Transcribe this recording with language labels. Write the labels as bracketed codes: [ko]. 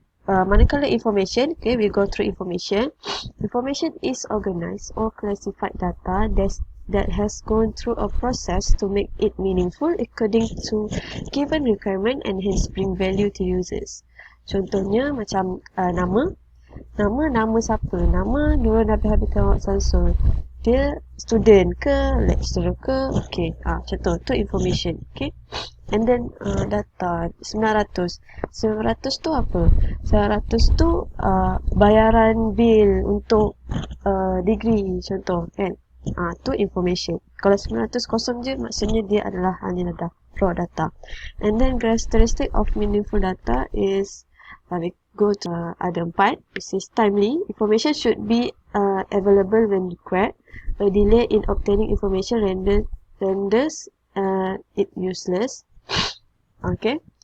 [ms] Manakala [en] information, okay, we go through information. Information is organized or classified data that has gone through a process to make it meaningful according to given requirement and hence bring value to users. [ms] Contohnya macam nama siapa? Nama Nurul Nabiha binti Muhammad Samsul. Dia student ke, lecturer ke? [en] Okay, [ms] contoh tu [en] information. Okay. And then data 900. [ms] 900 tu apa? 900 tu bayaran bil untuk degree contoh kan. Tu information. Kalau 900 kosong je maksudnya dia adalah hanya raw data. [en] And then characteristic of meaningful data is we go to [ms] ada [en] 4, which is timely. Information should be available when required. A delay in obtaining information renders it useless. Okay.